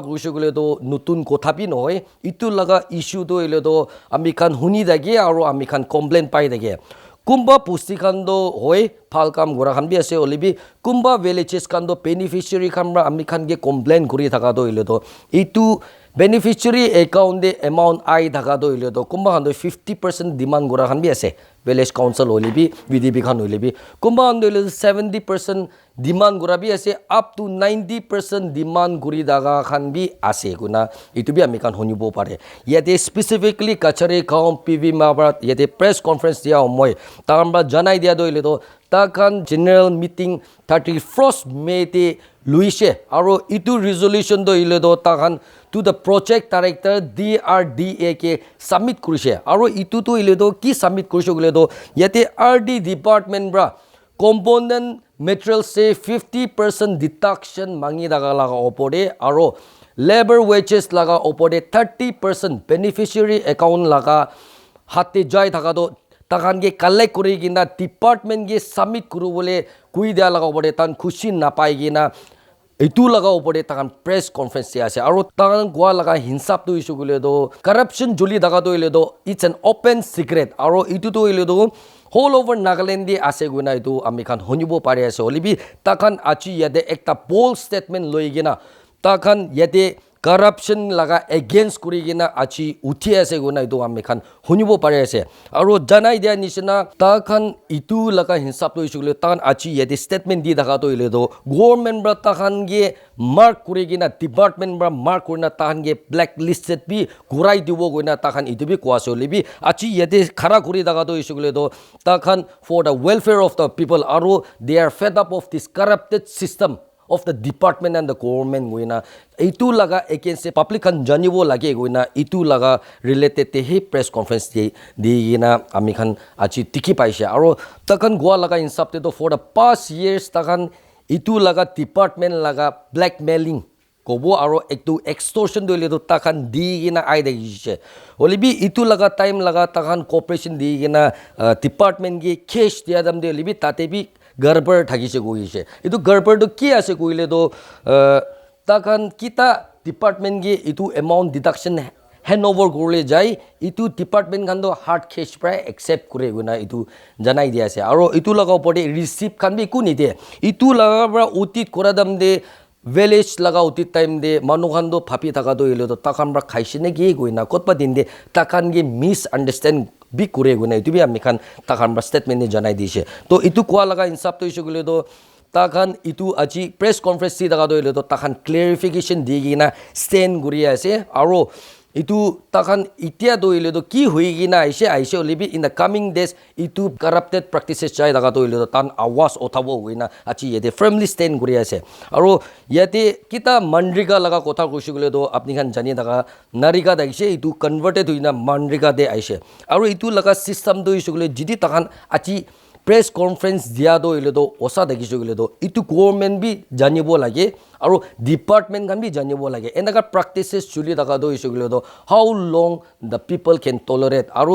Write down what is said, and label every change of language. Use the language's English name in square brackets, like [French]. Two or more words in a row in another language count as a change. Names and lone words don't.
[Naga Pidgin] kuishe gole do nutun kotha bi noy itu laga issue do ele do ami khan huni dage aro ami khan complain pai dage kumba pusti khan do hoy phal kam gora khan bi ase olibi kumba villages kan do beneficiary khan ra ami khan ge complain kuri thaka do ele do itu [English] beneficiary account [Naga Pidgin] de amount ai thaka do ile do kumba han do 50% demand gora khan bi ase [English] village council [Naga Pidgin] olibi VDB khan olibi kumba han do 70% demand gora bi ase up to 90% demand guri daga khan bi ase guna itu bi ami kan honibo pare yate specifically kachare kaum PV mabrat yate [English] press conference [Naga Pidgin] dia moi tamba janai dia do ile do takan [English] general meeting 31st May [Naga Pidgin] te luise aro itu resolution do ile do takan [English] to the project director [Naga Pidgin] DRDA ke submit kurise aro itu to ile do ki submit kurise gule do yate RD department bra [English] component material [Naga Pidgin] se 50% deduction mangi daga laga opore aro [English] labor wages [Naga Pidgin] laga opore 30% [English] beneficiary account [Naga Pidgin] laga hate jai thaka do takan ge collect kuri gina department ge submit kuru bole kui dia laga opore tan khushi na pai gina itu laga opore takan [English] press conference [Naga Pidgin] se ase aro takan gwa laga hinsap tu issue gule do corruption juli daga do ile do [English] it's an open secret [Naga Pidgin] aro itu to ile do [English] whole over Nagaland [Naga Pidgin] di ase guna itu ami khan honibo pare ase olibi takan achi yade ekta [English] bold statement [Naga Pidgin] loigina takan yade corruption laga against kuri gina achi uthi ase guna itu ami khan honibo pare ase aro janai dia nishina takan itu laga hinsap to issue takan achi yade statement di daga to ile do government bra takan ge mark kuri gina department bra mark kurna takan ge blacklisted bi gurai dibo guna takan itu bi kwase olibi achi yade khara kuri daga to issue do takan [English] for the welfare of the people [Naga Pidgin] aro [English] they are fed up of this corrupted system of the department and the government [Naga Pidgin] goina itu laga against public kan janibo lage goina itu laga related te he [English] press conference [Naga Pidgin] di gina ami khan achi tiki paise aro takan goa laga insap te to [English] for the past years [Naga Pidgin] takan itu laga department laga blackmailing kobo aro ektu extortion doile to takan di gina ai de gise olibi itu laga time laga takan cooperation di gina department ge cash dia dam de libi tate bi garbar thagise goise itu garbar do ki ase koile do takan kita department ge itu [English] amount deduction [Naga Pidgin] handover gorle jai itu department kan do [English] hard cash price accept [Naga Pidgin] kore guna itu janai dia ase aro itu laga pore receipt kan bi kuni de itu laga bra utit koradam de village laga utit time de manukhan do phapi thaka do ile do takan bra khaisine ge goina kotpa din de takan ge misunderstand bi kure guna itu bi ami khan takan bra statement ni janai dise to itu kwa laga insap to issue gule do takan itu aji [English] press conference [Naga Pidgin] si daga do ile do takan clarification di gina stand guri ase aro itu takan itia do ile do ki hui gina aise olibi [English] in the coming days [Naga Pidgin] itu [English] corrupted practices [Naga Pidgin] chai daga do ile do tan awas othabo goina achi yede [English] firmly stand [Naga Pidgin] guri ase aro yate kita manrika laga kotha kushi gule do apni khan jani daga narika daise itu converted huina manrika de aise aro itu laga system do issue gule jidi takan achi [English] press conference [Naga Pidgin] dia do ile do osa dagi jogile do itu government bi janibo lage aro department kan bi janibo lage enaka practices chuli daga do isugile do [English] how long the people can tolerate [Naga Pidgin] aro